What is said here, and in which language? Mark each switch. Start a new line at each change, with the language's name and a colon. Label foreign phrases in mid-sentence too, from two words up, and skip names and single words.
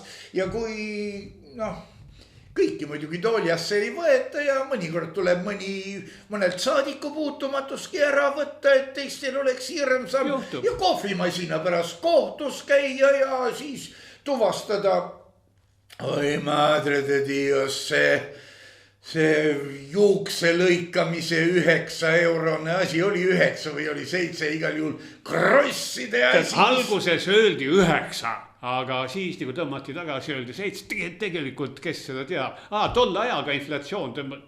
Estonian: Ja kui kõiki muidugi tooljasse ei võeta ja mõnikord tuleb mõnelt saadiku puutumatuski ära võtta, et teistel oleks hirmsam. Ja kohvimasina pärast kohtus käia ja siis tuvastada.
Spanish: Oi madre de Dios,
Estonian: see juukse lõikamise 9-eurone asi oli 9 või oli 7, igal juhul krosside asi. Alguses öeldi 9. Aga siis nagu tõmmati tagasi, öeldi 7, tegelikult kes seda teab. Tolle ajaga inflatsioon tõmmati.